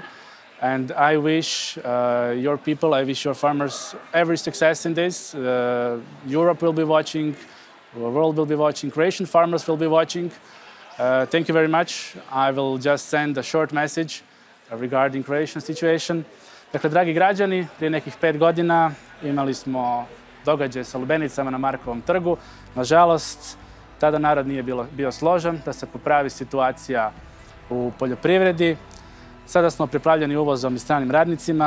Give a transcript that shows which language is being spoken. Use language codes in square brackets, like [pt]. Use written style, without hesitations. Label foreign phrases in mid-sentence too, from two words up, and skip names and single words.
[en] And I wish your people, I wish your farmers every success in this. Europe will be watching, the world will be watching, Croatian farmers will be watching. Thank you very much. I will just send a short message regarding Croatian situation. [hr] Dakle, dragi građani, prije nekih 5 godina imali smo događaj sa lubenicama na Markovom trgu. Nažalost, tada narod nije bio složan da se popravi situacija u poljoprivredi. Sada smo preplavljeni uvozom i stranim radnicima.